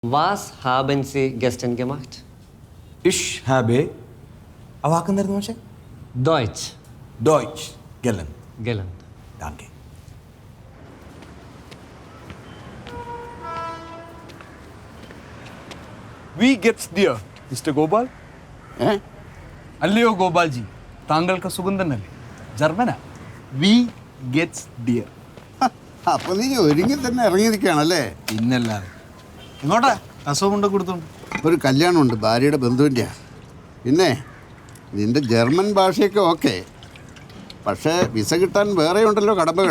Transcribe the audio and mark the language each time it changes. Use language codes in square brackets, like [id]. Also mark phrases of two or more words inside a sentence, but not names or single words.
[de] Was haben Sie gestern gemacht? Ich habe. [ml] ആ വാക്കെന്തായിരുന്നു പക്ഷേ? [de] Deutsch Deutsch gelernt. gelernt. Danke. Wie geht's dir, Mr. Gopal? [ml] അല്ലയോ ഗോപാൽജി, താങ്കൾക്ക് സുഖം തന്നെയല്ലേ? ജർമ്മനാ. [de] Wie geht's dir. [ml] അപ്പൊ നീ ഒരുങ്ങി തന്നെ ഇറങ്ങിയിരിക്കുകയാണല്ലേ? പിന്നല്ലാതെ. എങ്ങോട്ടാ? അസുഖം കൊണ്ട് കൊടുത്തോണ്ട്. ഒരു കല്യാണമുണ്ട്, ഭാര്യയുടെ ബന്ധുവിൻ്റെ. പിന്നെ നിന്റെ ജർമ്മൻ ഭാഷയൊക്കെ ഓക്കെ, പക്ഷേ വിസ കിട്ടാൻ വേറെ ഉണ്ടല്ലോ കടമ്പകൾ.